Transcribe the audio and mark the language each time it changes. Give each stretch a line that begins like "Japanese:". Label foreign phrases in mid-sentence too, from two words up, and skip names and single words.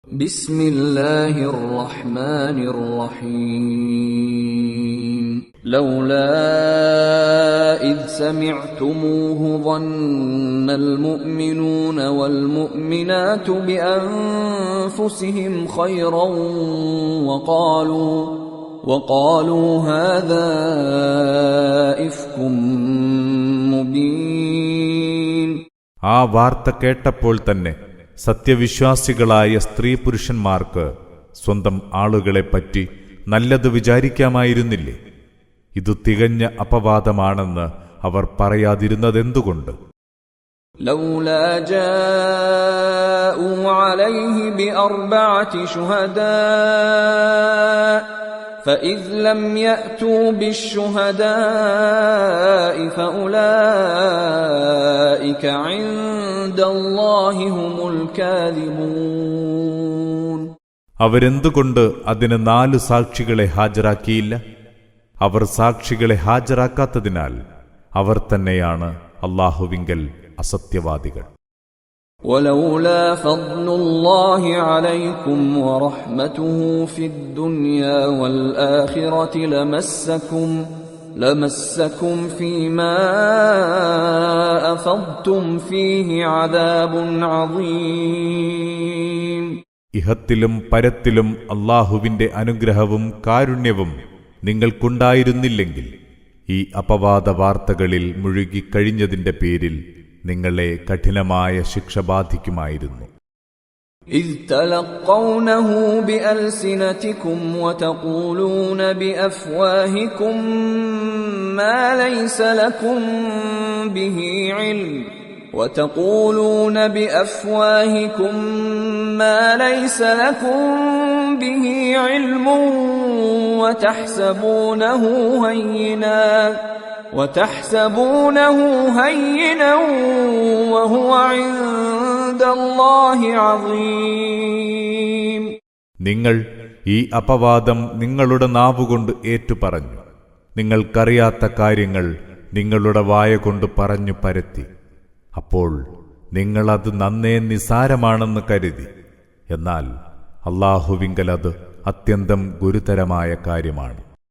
Arabic: بسم الله الرحمن الرحيم لولا إذ سمعتموه ظن المؤمنون والمؤمنات بأنفسهم خيرا وقالوا هذا إفك مبين.
Malayalam: ആ വാർത്ത കേട്ടപ്പോൾ തന്നെ സത്യവിശ്വാസികളായ സ്ത്രീ പുരുഷന്മാർക്ക് സ്വന്തം ആളുകളെപ്പറ്റി നല്ലത് വിചാരിക്കാമായിരുന്നില്ലേ? ഇതു തികഞ്ഞ അപവാദമാണെന്ന് അവർ പറയാതിരുന്നതെന്തുകൊണ്ട്?
Arabic: لولا جاءوا عليه بأربعة شهداء فإذ لم يأتوا بالشهداء فأولئك عند الله هم الكاذبون.
Malayalam: അവരെന്തുകൊണ്ട് അതിന് 4 സാക്ഷികളെ ഹാജരാക്കിയില്ല? അവർ സാക്ഷികളെ ഹാജരാക്കാത്തതിനാൽ അവർ തന്നെയാണ് അല്ലാഹുവിങ്കൽ അസത്യവാദികൾ.
Arabic: ولولا فضل الله عليكم ورحمته في الدنيا والآخرة لمسكم فيما أفضتم فيه عذاب عظيم.
Malayalam: ഇഹത്തിലും പരത്തിലും അല്ലാഹുവിന്റെ അനുഗ്രഹവും കാരുണ്യവും നിങ്ങൾക്കുണ്ടായിരുന്നില്ലെങ്കിൽ ഈ അപവാദ വാർത്തകളിൽ മുഴുകിക്കഴിഞ്ഞതിന്റെ പേരിൽ നിങ്ങളെ കഠിനമായ ശിക്ഷ ബാധിക്കുമായിരുന്നു.
Arabic: إذ تلقونه بألسنتكم وتقولون بأفواهكم ما ليس لكم به علم وتحسبونه هينا وهو عند الله عظيم.
Malayalam: നിങ്ങൾ ഈ അപവാദം നിങ്ങളുടെ നാവുകൊണ്ട് ഏറ്റുപറഞ്ഞു. നിങ്ങൾക്കറിയാത്ത കാര്യങ്ങൾ നിങ്ങളുടെ വായകൊണ്ട് പറഞ്ഞു പരത്തി. അപ്പോൾ നിങ്ങളത് നന്നേ നിസാരമാണെന്ന് കരുതി. എന്നാൽ അല്ലാഹുവിങ്കൽ അത് അത്യന്തം ഗുരുതരമായ കാര്യമാണ്.